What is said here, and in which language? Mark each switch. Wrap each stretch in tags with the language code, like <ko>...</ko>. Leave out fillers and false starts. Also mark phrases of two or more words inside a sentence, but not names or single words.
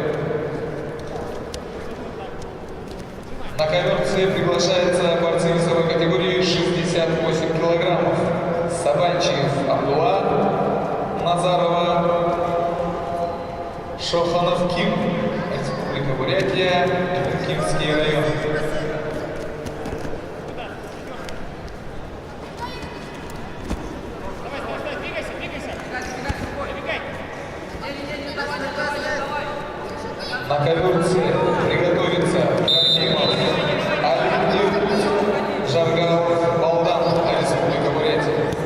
<ru>На ковер С приглашается борцы весовой категории 68 килограммов. Сабанчиев Абдулла, Назарова, Шоханов Ким, Республика Бурятия, Кимский район. На ковер С приготовиться Трофимов, Алин, Жаргалов, Балдан, Республика Бурятия.</ru>